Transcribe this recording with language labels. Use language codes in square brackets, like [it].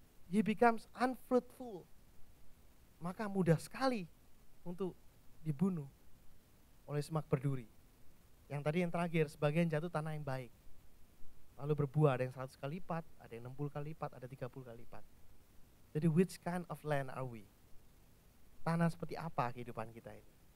[en] He becomes unfruitful. [id] Maka mudah sekali untuk dibunuh oleh semak berduri. Yang tadi yang terakhir, sebagian jatuh tanah yang baik. Lalu berbuah, ada yang 100 kali lipat, ada yang 60 kali lipat, ada 30 kali lipat. [en] Jadi which kind of land are we? [id] Tanah seperti apa kehidupan kita ini?